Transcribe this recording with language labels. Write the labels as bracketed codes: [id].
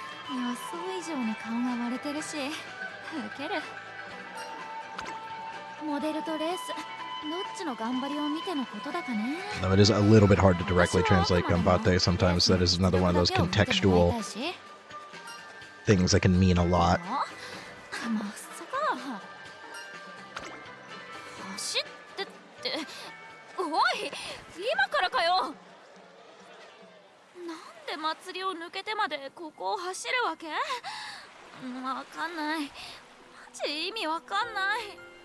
[ja] 予想以上に顔が割れてるしウケる。モデルとレースどっちの頑張りを見てのことだかね。 [en] Though it is a little bit hard to directly translate Gambate. Sometimes that is another one of those contextual things that can mean a lot. [ja] まさか走ってって、おい今からかよ。なんで祭りを抜けてまでここを走るわけ？わかんない。マジ意味わかんない。